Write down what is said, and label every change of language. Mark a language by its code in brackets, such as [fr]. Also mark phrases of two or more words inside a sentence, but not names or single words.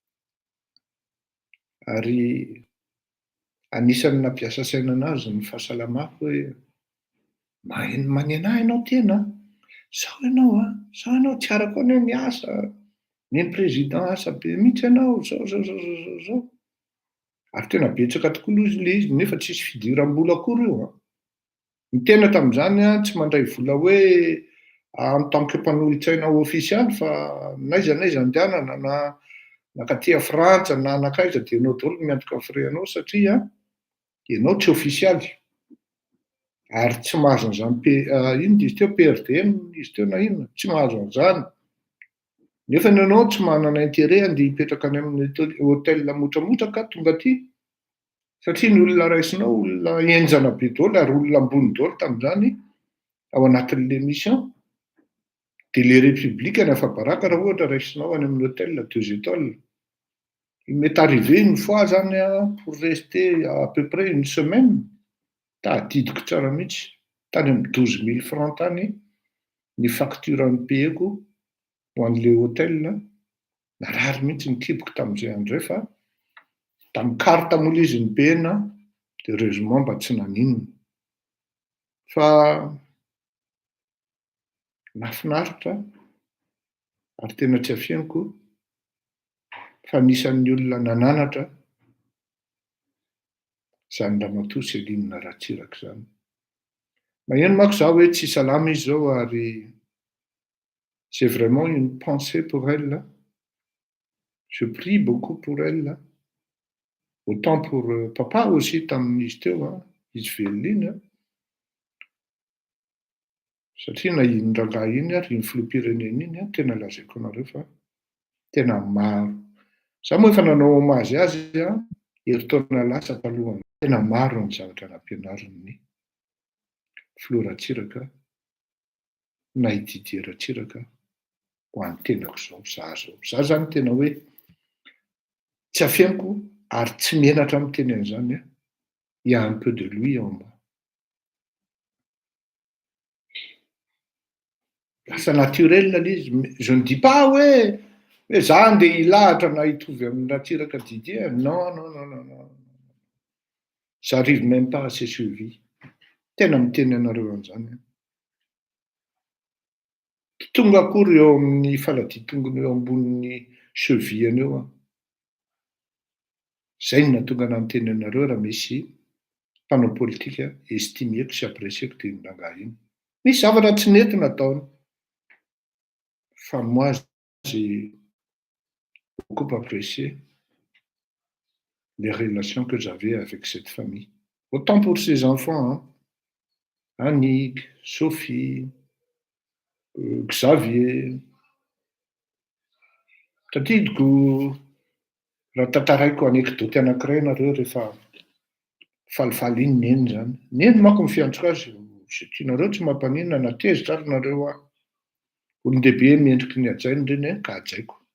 [mg] Ary anisany nampiasa saina anazy ny fahasalamako hoe maheno manena ianao tena. Sao ianao tsy arako anao miasa. Ny président asa be mihitsy ianao zao. Ary tena betsaka tokoa aloha ilay izy nefa tsisy fidiram-bola akory io. Ny tena tamin'izany tsy mandray vola hoe [fr] en tant que [mg] mpanolontsaina ofisialy fa n'aiza andehanana na nakaty Frantsa na anakaiza dia ianao daholo miantoka frais anao satria ianao tsy ofisialy. Ary tsy mahazo an'izany inona izy teo PRDM izy teo na inona tsy mahazo an'izany. Nefa ianao tsy manana intérêt andeha hipetraka any amin'ny hôtel motramotraka tonga aty satria ny olona raisinao olona enjana be daholo ary olona ambony daholo tamin'izany ao anatin'ilay mission. Dia [fr] les républicains [mg] efa baraka raha ohatra raisinao any amin'ny [fr] hôtel 2 étoiles. Il m'est arrivé une fois zany pour rester à peu près une semaine. [mg] Tadidiko tsara mihitsy. Tany amin'ny 12 000 francs tany ny facture nipayeko ho an'ilay hôtel. Narary mihitsy ny kiboko tamin'izay andro fa tamin'ny carte moa izy nipayana dia heureusement mba tsy naninona. Fa nahafinaritra ary tena tsy afianako fa anisan'ny olona nananatra zany ramatoa Céline Ratsiraka zany. Maheno manko zaho hoe tsy salama izy zao ary [fr] j'ai vraiment une pensée pour elle. Je prie beaucoup pour elle. Autant pour papa aussi [mg] tamin'izy teo izy velona iny. Satria na iny rangahy iny ary ny filoham-pirenena iny tena lazaiko anareo fa tena maro. Za moa efa nanao homazy azy heritaona lasa taloha. Tena maro ny zavatra nampianariny ny Filoratsiraka na i Didier Ratsiraka ho an'ny tenako zao. Za zany tena hoe tsy afianako ary tsy menatra amin'ny teny an'izany. [fr] Il y a un peu de lui en moi. [mg] Lasa naturel l'izy. Je ne dis pas hoe za andeha hilahatra na hitovy amin'ny Ratsiraka Didier. [fr] Non. J'arrive même pas à ces chevilles. [mg] Tena miteny anareo an'izany. Tonga akory eo amin'ny faladitongony eo ambonin'ny cheville eo. Zay no nahatonga anahy miteny anareo raha misy mpanao politika estimeko sy apprécieko dia iny rangahy iny. Misy zavatra tsy nety nataony. [fr] Fa moi j'ai beaucoup apprécié les relations que j'avais avec cette famille. Autant pour ses enfants, Annick, Sophie, Xavier. [mg] Tadidiko raha tantaraiko anekdoty anankiray nareo rehefa falifaly iny neny zany. Neny manko mifiantsoko azy, sy tianareo tsy mampaninona na tezitra ary nareo aho. Olon-dehibe miendriky ny ajainy reny ka ajaiko.